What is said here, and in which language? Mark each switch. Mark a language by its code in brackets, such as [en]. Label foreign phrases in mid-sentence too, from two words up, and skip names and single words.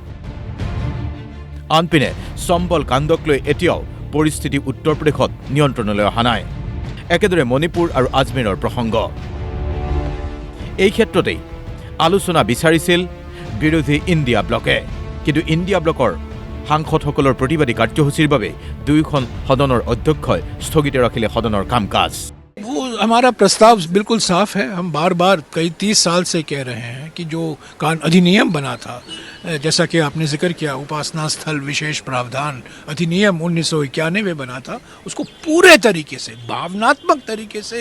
[as] আনপিনে চম্বল কাণ্ডক লৈ এতিয়াও পৰিস্থিতি উত্তৰ প্ৰদেশত নিয়ন্ত্ৰণলৈ অহা নাই একেদৰে মণিপুৰ আৰু আজমেৰৰ প্ৰসংগ এই ক্ষেত্ৰতেই আলোচনা বিচাৰিছিল বিৰোধী ইণ্ডিয়া ব্লকে কিন্তু ইণ্ডিয়া ব্লকৰ সাংসদসকলৰ প্ৰতিবাদী কাৰ্যসূচীৰ বাবে দুয়োখন সদনৰ অধ্যক্ষই স্থগিত ৰাখিলে সদনৰ কাম কাজ [hi] वो हमारा प्रस्ताव बिल्कुल साफ है हम बार बार कई 30 साल से कह रहे हैं कि जो अधिनियम बना था जैसा कि आपने जिक्र किया उपासना स्थल विशेष प्रावधान अधिनियम 1991 में बना था उसको पूरे तरीके से भावनात्मक तरीके से